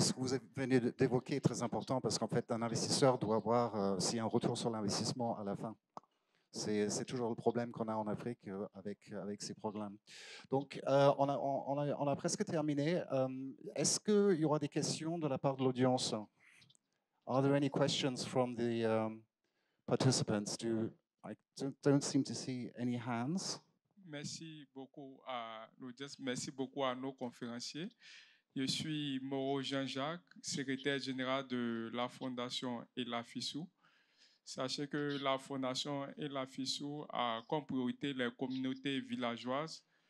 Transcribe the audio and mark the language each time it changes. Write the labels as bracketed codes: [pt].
[fr] Ce que vous venez d'évoquer est très important parce qu'en fait, un investisseur doit avoir aussi un retour sur l'investissement à la fin. C'est toujours le problème qu'on a en Afrique avec ces programmes. Donc, on a presque terminé. Est-ce qu'il y aura des questions de la part de l'audience? [en] Are there any questions from the participants? I don't seem to see any hands. [fr] Merci beaucoup à l'audience, merci beaucoup à nos conférenciers. Je suis Moreau Jean-Jacques, secrétaire général de la Fondation et la FISU. Sachez que la Fondation et la FISU a comme priorité les communautés villageoises.